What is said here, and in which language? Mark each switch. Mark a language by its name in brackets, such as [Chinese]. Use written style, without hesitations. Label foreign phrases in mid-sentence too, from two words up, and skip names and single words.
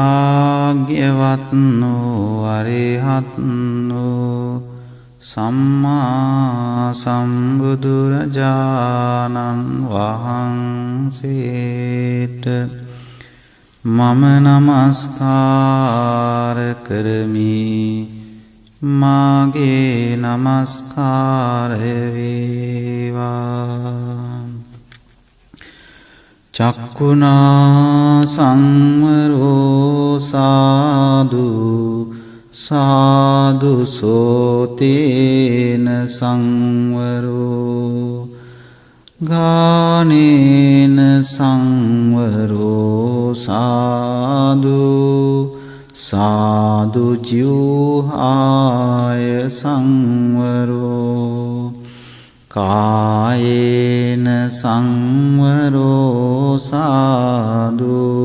[Sinhala] භාග්‍යවත්නෝ අරහත්නෝ සම්මා සම්බුදුරජාණන් වහන්සේට මම නමස්කාර කරමි මාගේ නමස්කාරය වේවා [Pali] චක්කුණා සංවරෝ සාදු සාදු සෝතේන සංවරෝ ගානේන සංවරෝ සාදු සාදු ජීවහාය සංවරෝ කායේන සංවරෝ සාදු